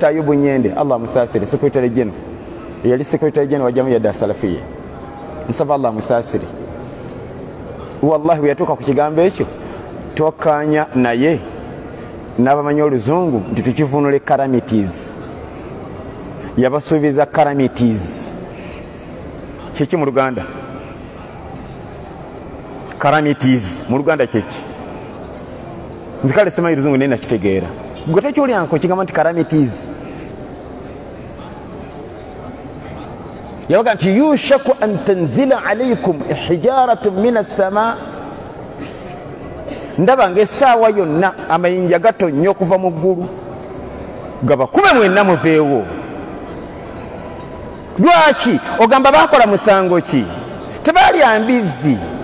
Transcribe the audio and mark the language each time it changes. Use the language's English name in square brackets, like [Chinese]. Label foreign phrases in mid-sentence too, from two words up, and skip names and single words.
[Ganda] Ayubu Nyende Allah musaasire [English] secretary general [Ganda] yali [English] secretary general [Ganda] wa Jamia da Salafia nsaba Allah musaasire wallahi bwe yatuuka ku kigambo ekyo twakkaanya naye n'abamanyi oluzungu nti tukivunule calamities yabasuubiza calamities kiki mu Luganda calamities mu Luganda kiki nzikale simanyi luzungu naye nakitegeera gwe tekyolyanko kigamba nti calamities yabaga nti [Arabic] يوشك أن تنزل عليكم حجارة من السماء [Ganda] ndaba ng'essaawa yonna amayinja gatonnya okuva mu ggulu gabakube mwenna muveewo lwaki ogamba baakola musango ki tebalya mbizzi